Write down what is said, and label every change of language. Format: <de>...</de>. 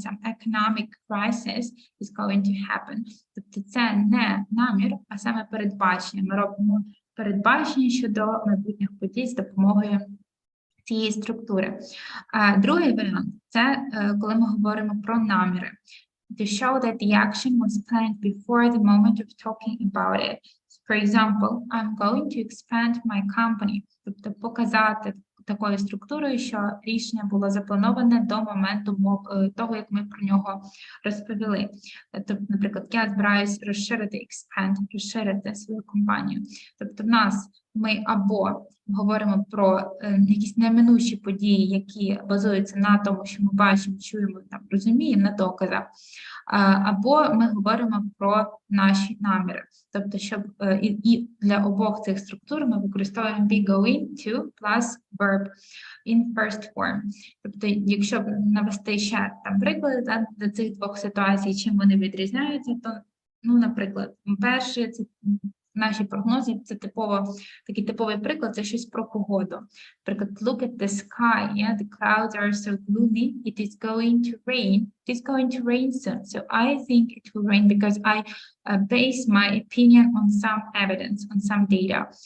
<en>Some economic crisis is going to happen.</en> <uk>Тобто це не намір, а саме передбачення. Ми робимо передбачення щодо майбутніх подій з допомогою цієї структури. Другий варіант – це коли ми говоримо про наміри.</uk> <en>to show that the action was planned before the moment of talking about it. For example, I'm going to expand my company.</en> <uk>Тобто показати такою структурою, що рішення було заплановане до моменту того, як ми про нього розповіли. Тобто, наприклад, я збираюсь розширити свою компанію. Тобто в нас ми або говоримо про якісь неминучі події, які базуються на тому, що ми бачимо, чуємо, там, розуміємо на доказах, або ми говоримо про наші наміри. Тобто, щоб і для обох цих структур ми використовуємо be going to plus verb in first form. Тобто, якщо б навести ще там приклади до цих двох ситуацій, чим вони відрізняються, то, ну, наприклад, перше, це наші прогнози, це такий типовий приклад, це щось про погоду.</uk> <en>Наприклад, look at the sky, yeah? The clouds are so gloomy, it is going to rain. It is going to rain soon. So I think it will rain because I base my opinion on some evidence, on some data.</en>